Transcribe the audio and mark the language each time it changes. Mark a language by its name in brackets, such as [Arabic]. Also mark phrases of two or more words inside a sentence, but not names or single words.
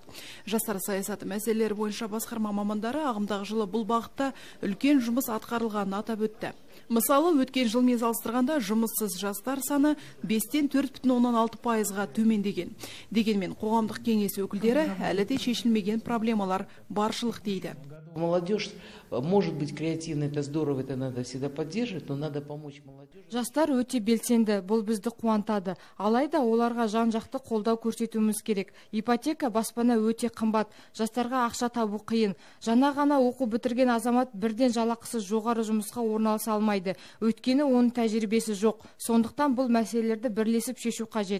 [Kazakh] Жастар саясаты мәселелері бойынша басқарма мамандары ағымдағы жылы бұл бағытта үлкен жұмыс атқарылғанын атап өтті. Мысалы, өткен жылмен салыстырғанда жұмыссыз жастар саны 5-тен 4,6%-ға төмендеген. Дегенмен қоғамдық кеңес өкілдері әлі де шешілмеген проблемалар баршылық дейді. [Russian] Молодежь может быть креативной, это здорово, это надо всегда поддерживать, но надо помочь молодежи. [Kazakh] Жастар өте белсенді, бұл бізді қуантады. Алайда оларға жан-жақты қолдау көрсетуіміз керек. Ипотека, баспана өте қымбат, жастарға ақша табу қиын. Жаңа ғана оқу бітірген азамат бірден жалақысы жоғары жұмысқа орналаса алмайды. Өйткені оның тәжірибесі жоқ. Сондықтан бұл мәселелерді бірлесіп шешу қажет.